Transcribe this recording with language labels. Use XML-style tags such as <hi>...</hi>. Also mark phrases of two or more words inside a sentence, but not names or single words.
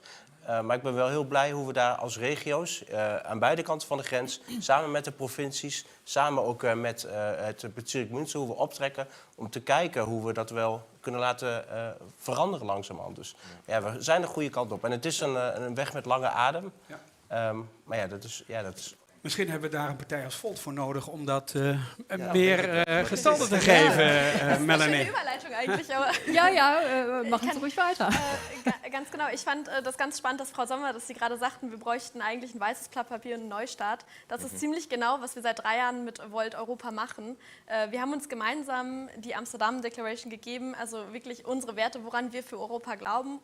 <nl>Maar ik ben wel heel blij hoe we daar als regio's aan beide kanten van de grens, samen met de provincies, samen ook met het Bezirk Münster, hoe we optrekken om te kijken hoe we dat wel kunnen laten veranderen langzamerhand. Dus we zijn de goede kant op. En het is een weg met lange adem. Ja. Maar dat is... Misschien hebben we daar een partij als Volt voor nodig om dat meer gestalte te geven, Melanie.</nl> <de>Machen Sie ruhig weiter. Ganz genau, ich fand das ganz spannend, dass Frau Sommer, dass Sie gerade sagten, wir bräuchten eigentlich ein weißes Blatt Papier und einen Neustart. Das ist ziemlich genau, was wir seit 3 Jahren mit Volt Europa machen. Wir haben uns gemeinsam die Amsterdam Declaration gegeben, also wirklich unsere Werte, woran wir für Europa glauben.</de>